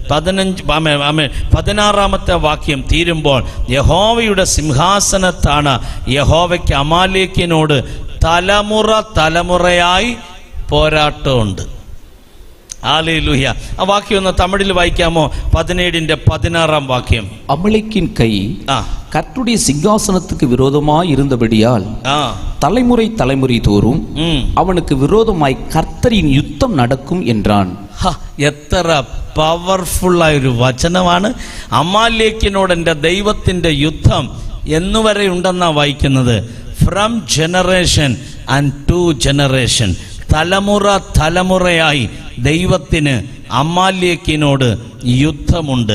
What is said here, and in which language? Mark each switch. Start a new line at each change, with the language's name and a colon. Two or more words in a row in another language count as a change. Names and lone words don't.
Malayalam: 16-ാമത്തെ വാക്യം തീരുമ്പോൾ യഹോവയുടെ സിംഹാസനത്താണ് യഹോവയ്ക്ക് അമാലേക്കിനോട് തലമുറ തലമുറയായി പോരാട്ടമുണ്ട്. ഹല്ലേലൂയ. ആ വാക്യം ഒന്ന് തമിഴിൽ വായിക്കാമോ? 17-ന്റെ-16 വാക്യം.
Tamil: அமலேக்கின் கை கர்த்தருடைய சிங்காசனத்துக்கு விரோதமாய் இருந்தபடியால் தலைமுறை தலைமுறை தோறும் அவனுக்கு விரோதமாய் கர்த்தரின் யுத்தம் நடக்கும் என்றான்.
Malayalam: എത്ര പവർഫുള്ളായ ഒരു വചനമാണ്. അമാലേക്കിനോട് എൻ്റെ ദൈവത്തിൻ്റെ യുദ്ധം എന്നുവരെ ഉണ്ടെന്നാ വായിക്കുന്നത്.
English: from generation and to generation,
Malayalam: തലമുറ തലമുറയായി ദൈവത്തിന് അമാലേക്കിനോട് യുദ്ധമുണ്ട്.